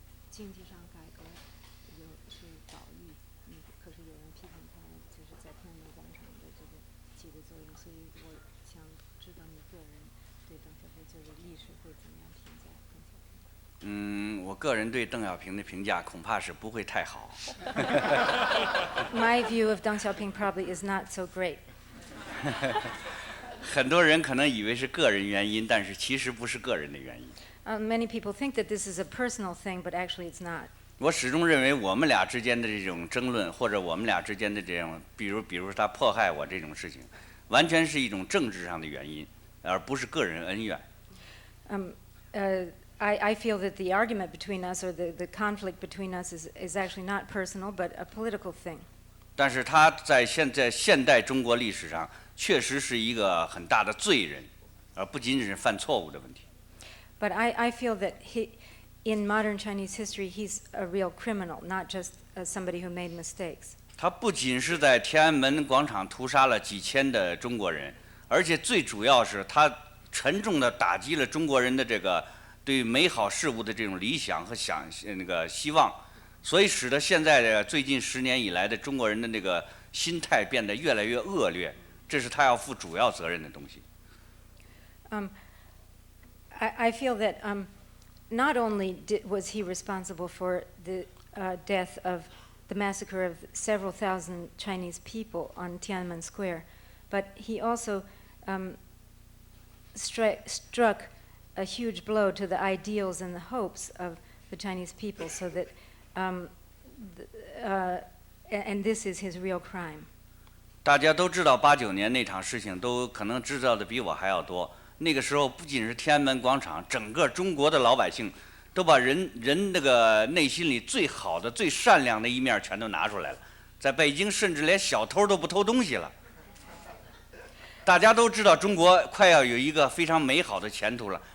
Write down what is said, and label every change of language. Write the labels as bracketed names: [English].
[Chinese] 经济上改革是保育，可是有人批评他就是在天安门广场的这个起的作用，所以我想知道你个人对邓小平这个历史会怎么样评价邓小平？我个人对邓小平的评价恐怕是不会太好。 [English] My view of Deng Xiaoping probably is not so great. [Chinese] 很多人可能以为是个人原因，但是其实不是个人的原因。 [English] Many people think that this is a personal thing, but actually it's not. [Chinese] 我始终认为我们俩之间的这种争论，或者我们俩之间的这种，比如他迫害我这种事情，完全是一种政治上的原因，而不是个人恩怨。 [English] I feel that the argument between us, or the conflict between us, is actually not personal, but a political thing. [Chinese] 但是他在现代中国历史上，确实是一个很大的罪人，而不仅仅是犯错误的问题。 [English] But I feel that in modern Chinese history, he's a real criminal, not just somebody who made mistakes. [Chinese] 他不仅是在天安门广场屠杀了几千的中国人，而且最主要是他沉重地打击了中国人的这个对美好事物的这种理想和希望，所以使得现在的最近10年以来的中国人的那个心态变得越来越恶劣，这是他要负主要责任的东西。 [English] I feel that not only was he responsible for the death of the massacre of several thousand Chinese people on Tiananmen Square, but he also struck a huge blow to the ideals and the hopes of the Chinese people, so that, and this is his real crime. [Chinese] 大家都知道89年那场事情，都可能知道的比我还要多。那个时候不仅是天安门广场，整个中国的老百姓都把人那个内心里最好的、最善良的一面全都拿出来了。在北京，甚至连小偷都不偷东西了。大家都知道中国快要有一个非常美好的前途了。